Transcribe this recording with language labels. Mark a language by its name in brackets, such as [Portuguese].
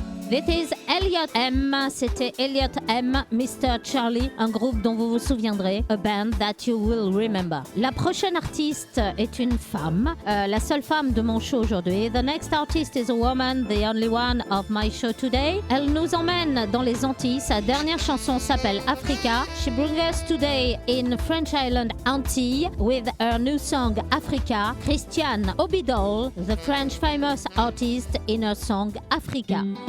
[English] This is Elliot M. [French] C'était Elliot M, Mr. Charlie, un groupe dont vous vous souviendrez, [English] a band that you will remember. [French] La prochaine artiste est une femme, la seule femme de mon show aujourd'hui. [English] The next artist is a woman, the only one of my show today. [French] Elle nous emmène dans les Antilles. Sa dernière chanson s'appelle Africa. [English] She brings us today in French Island Antilles with her new song Africa. Christiane Obidol, the French famous artist in her song Africa.